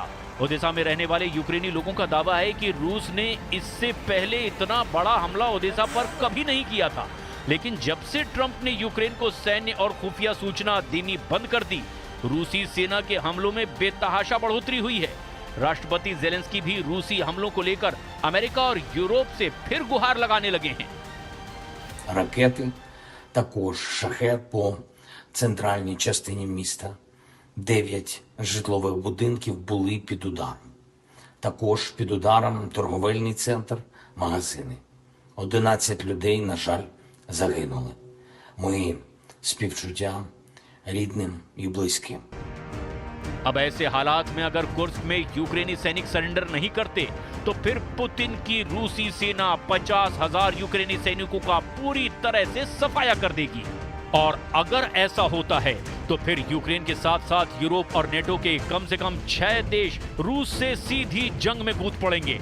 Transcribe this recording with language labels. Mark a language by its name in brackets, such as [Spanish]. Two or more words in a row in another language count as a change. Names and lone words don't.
[Hindi] ओडेसा में रहने वाले यूक्रेनी लोगों का दावा है कि रूस ने इससे पहले इतना बड़ा हमला ओडेसा पर कभी नहीं किया था, लेकिन जब से ट्रंप ने यूक्रेन को सैन्य और खुफिया सूचना देनी बंद कर दी, रूसी सेना के हमलों में बेतहाशा बढ़ोतरी हुई है। राष्ट्रपति जेलेंस्की भी रूसी हमलों को लेकर अमेरिका और यूरोप से फिर गुहार लगाने लगे हैं। [Ukrainian] Ракети, також шахед по центральній частині міста. 9 житлових будинків були під ударом. Також під ударом торговельний центр, магазини. 11 людей, на жаль, загинули. Мої співчуття рідним і близьким. [Hindi] अब ऐसे हालात में अगर कुर्स्क में यूक्रेनी सैनिक सरेंडर नहीं करते तो फिर पुतिन की रूसी सेना 50,000 यूक्रेनी सैनिकों का पूरी तरह से सफाया कर देगी। और अगर ऐसा होता है तो फिर यूक्रेन के साथ साथ यूरोप और नेटो के कम से कम 6 देश रूस से सीधी जंग में कूद पड़ेंगे।